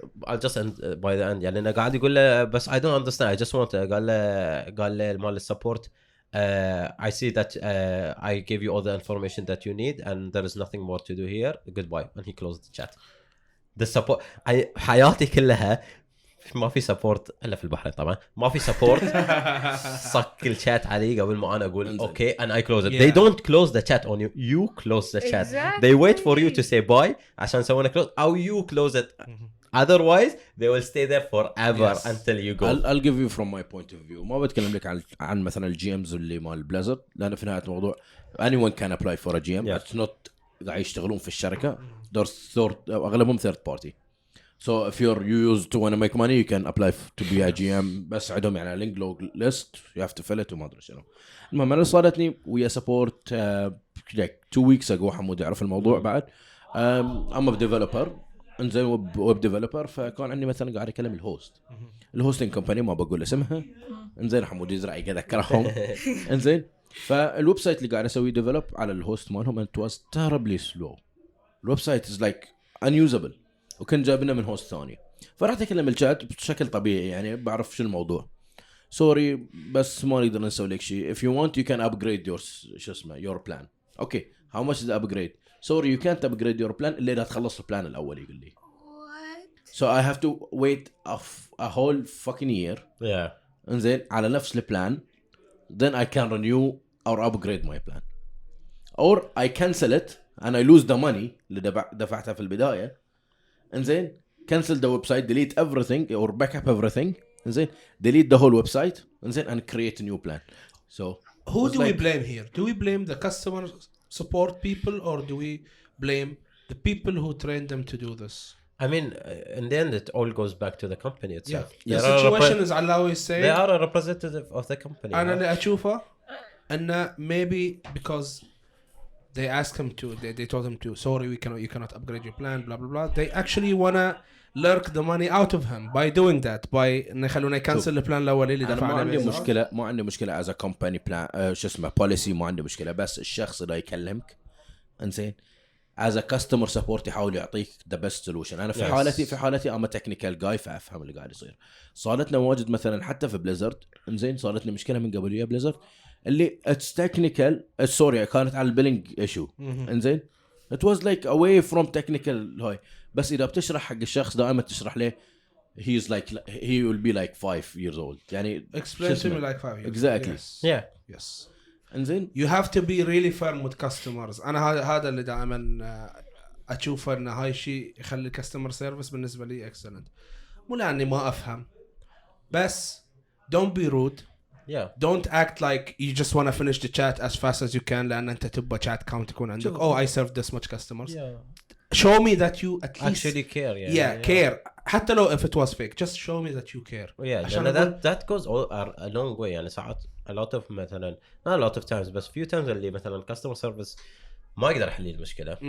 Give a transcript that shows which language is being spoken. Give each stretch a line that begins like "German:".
English: I'll just end by the end
Arabic: يعني أنا قاعد يقول له بس
English: I don't understand I just want قال له مال السبورت I see that I gave you all the information that you need and there is nothing more to do here goodbye and he closed the chat. the support
Arabic: حياتي كلها ما في سبورت الا في البحرين طبعا ما في سبورت صك الشات علي قبل ما انا اقول اوكي
English: and I close it. They don't close the chat on you. You close the chat. They wait for you to say bye
Arabic: عشان يسوون
English: close او you close it. Otherwise they will stay there forever until you go. I'll give you from my point of view.
Arabic: ما بتكلم لك عن مثلا الجي امز اللي مال بليزرد لأن في نهاية الموضوع
English: anyone can apply for a GM. It's not
Arabic: قاعد يشتغلون في الشركة. أغلبهم
English: third party. So if you use to want to make money you can apply to be a GM
Arabic: بس عندهم يعني
English: link list you have to fill it
Arabic: وما أدري شنو. المهم أنا صارتني ويا support
English: like 2 weeks ago
Arabic: حمود يعرف الموضوع بعد.
English: I'm a developer
Arabic: انزين ويب ديفلوبر فكان عندي مثلا قاعد اكلم الهوستنج كومباني ما بقول اسمها انزين حمود يزرع قاعد اذكرهم انزين فالويب سايت اللي قاعد اسوي ديفلوب على الهوست مالهم
English: it was terribly slow.
Arabic: الويب سايت
English: is like unusable
Arabic: وكان جايبنا من هوست ثاني فرحت اكلم الشات بشكل طبيعي يعني بعرف شو الموضوع سوري بس ما نقدر نسوي لك شيء
English: if you want you can upgrade your
Arabic: شو اسمه
English: your plan okay how much is the upgrade sorry you can't upgrade your plan
Arabic: اللي إذا تخلص البلان الأول يقول لي
English: What? so I have to wait a whole fucking year إنزين على نفس البلان then I can renew or upgrade my plan or I cancel it and I lose the money
Arabic: اللي دفعتها في البداية
English: إنزين cancel the website delete everything or back up everything إنزين delete the whole website إنزين and create a new plan so who do we blame here? Do we blame the customer support people or do we blame the people who train them to do this? I mean in the end it all goes back to the company itself. The situation is Allawi saying they are a representative of the company.
Arabic: أنا اللي أشوفه أن
English: maybe because they asked him to they told him to sorry you cannot upgrade your plan blah blah blah they actually wanna lurk the money out of him by doing that by
Arabic: إنه يخلونه يكنسل البلان الأولي اللي دفعنا. ما عندي مشكلة
English: as a company plan
Arabic: شو اسمه policy ما عندي مشكلة بس الشخص اللي يكلمك إنزين
English: as a customer support
Arabic: يحاول يعطيك
English: the best solution.
Arabic: أنا في حالتي
English: I'm a technical guy
Arabic: فأفهم اللي قاعد يصير. صارتنا واجد مثلا حتى في بليزرد إنزين صارتنا مشكلة من قبل ويا بليزرد اللي
English: it's technical sorry
Arabic: كانت على البيلينج issue إنزين
English: it was like away from technical
Arabic: هاي بس إذا بتشرح حق الشخص دائما تشرح له
English: he's like he will be like 5 years old
Arabic: يعني
English: explain to me like 5 years exactly yes
Arabic: إنزين
English: you have to be really firm with customers.
Arabic: أنا هذا اللي دائما أشوفه إن هاي شيء يخلي customer service بالنسبة لي excellent. مو لأني ما أفهم بس
English: don't be rude. Don't act like you just want to finish the chat as fast as you can
Arabic: لأن أنت تبغى
English: chat count يكون عندك I served this much customers. Show me that you at least actually care. Care حتى لو if it was fake just show me that you care. that goes a long way يعني ساعات a lot of مثلا not a lot of times بس few times اللي مثلا customer service
Arabic: ما يقدر يحل المشكلة.